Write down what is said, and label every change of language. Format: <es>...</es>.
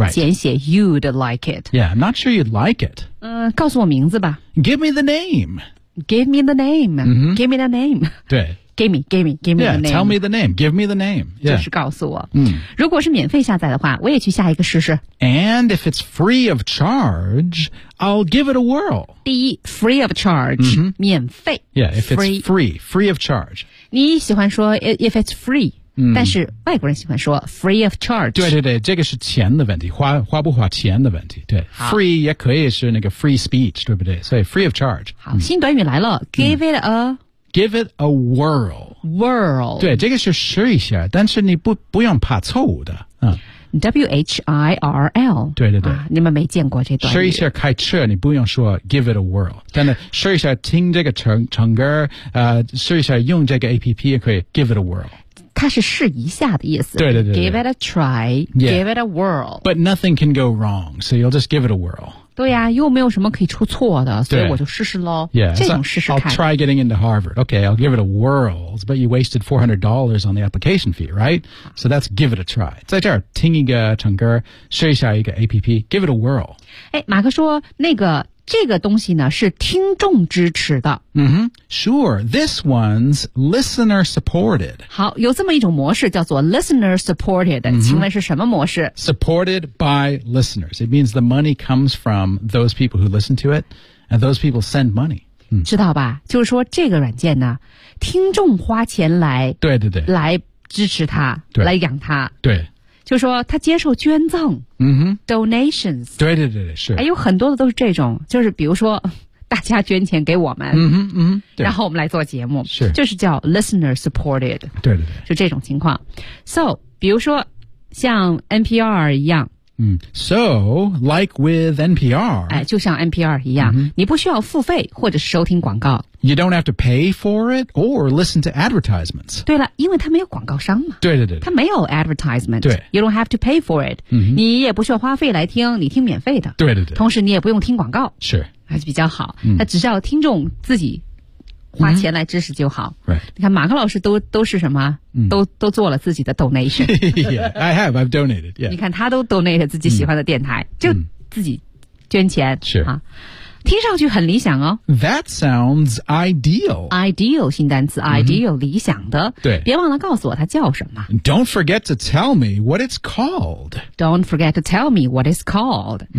<en>Right. 简写 you'd like it. Yeah, I'm not sure you'd like it.、</en> <zh>告诉我名字吧。</zh> <en>Give me the name. Give me the name.、 Mm-hmm. Give me the name.</en> <zh>对。</zh> <en>Give me yeah, the name. Yeah, tell me the name. Give me the name. Yeah.</en> <zh>就是告诉我。嗯。如果是免费下载的话我也去下一个试试。</zh> <en>And if it's free of charge, I'll give it a whirl. 第一 free of charge,、 mm-hmm.</en> <zh>免费。</zh> <en>Yeah, if it's free of charge.</en> <zh>你喜欢说</zh> <en>if it's free,、</en> <zh>但是外国人喜欢说 free of charge. 对对对这个是钱的问题 花不花钱的问题。对。Free 也可以是那个 free speech, 对不对所以 free of charge. 好、新短语来了</zh> <en>give it a... Give it a whirl. Whirl.</en> <zh>对这个是试一下但是你不用怕错误的。</zh> <en>W-H-I-R-L.</en> <zh>对对对、你们没见过这段语。试一下开车你不用说</zh> <en>give it a whirl.</en> <zh>但是试一下听这个 唱歌、试一下用这个 APP 也可以 give it a whirl. 它是试一下的意思。对对 对, 对。</zh> <en>Give it a try,、 yeah. give it a whirl. But nothing can go wrong, so you'll just give it a whirl.</en> <zh>对呀、又没有什么可以出错的所以我就试试咯</zh> <en>yeah,</en> <zh>这种试试看</zh> <en>I'll try getting into Harvard Okay, I'll give it a whirl But you wasted $400 on the application fee, right? So that's give it a try</en> <zh>在这儿听一个唱歌试一下一个</zh> <en>APP Give it a whirl</en> <zh>马克说那个这个东西呢是听众支持的、</zh> <en>mm-hmm. Sure, this one's listener supported</en> <zh>好有这么一种模式叫做 listener supported、mm-hmm. 请问是什么模式</zh> <en>Supported by listeners It means the money comes from those people who listen to it And those people send money、</en> <zh>知道吧就是说这个软件呢听众花钱来对对对来支持它对来养它对就说他接受捐赠、donations 对对对对是、有很多的都是这种就是比如说大家捐钱给我们、对然后我们来做节目是就是叫 listener supported 对对对就这种情况 So 比如说像 NPR 一样</zh> <en>So, like with NPR.</en> <zh>就像 NPR 一样、mm-hmm. 你不需要付费或者是收听广告。 You don't have to pay for it or listen to advertisements. 对了因为它没有广告商嘛。对对对。它没有 advertisement. 对。</zh> <en>You don't have to pay for it.、 Mm-hmm.</en> <zh>你也不需要花费来听你听免费的。对对对。同时你也不用听广告。是。还是比较好。它只需要听众自己。花钱来支持就好、</zh> <en>right.</en> <zh>你看马克老师都是什么、都做了自己的 donation</zh> <en>yeah, I have, I've donated、yeah.</en> <zh>你看他都 donate 自己喜欢的电台、就自己捐钱是、听上去很理想哦</zh> <en>That sounds ideal</en> <zh>Ideal 新单词 ideal、理想的对别忘了告诉我它叫什么</zh> <en>Don't forget to tell me what it's called Don't forget to tell me what it's called、</en>